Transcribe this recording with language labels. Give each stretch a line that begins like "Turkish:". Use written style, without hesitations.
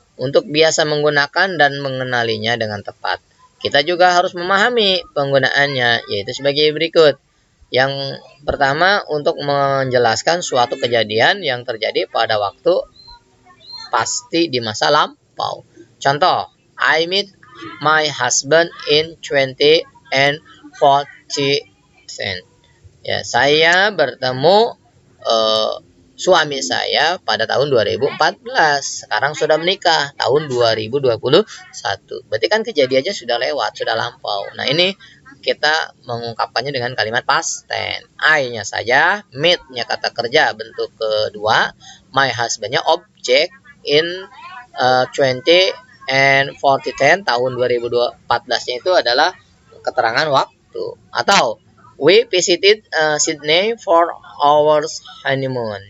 Indonesian: Untuk biasa menggunakan dan mengenalinya dengan tepat, kita juga harus memahami penggunaannya, yaitu sebagai berikut. Yang pertama, untuk menjelaskan suatu kejadian yang terjadi pada waktu pasti di masa lampau.
English: Contoh, I meet my husband in 20 and 40.
Indonesian: Ya, saya bertemu suami saya pada tahun 2014. Sekarang sudah menikah tahun 2021. Berarti kan kejadiannya sudah lewat, sudah lampau. Nah, ini kita mengungkapkannya dengan kalimat past tense. I-nya saja, meet-nya kata kerja bentuk kedua, my husband-nya objek, in 20 and 40 tahun 2014-nya itu adalah keterangan waktu. Atau
English: We visited Sydney for our honeymoon.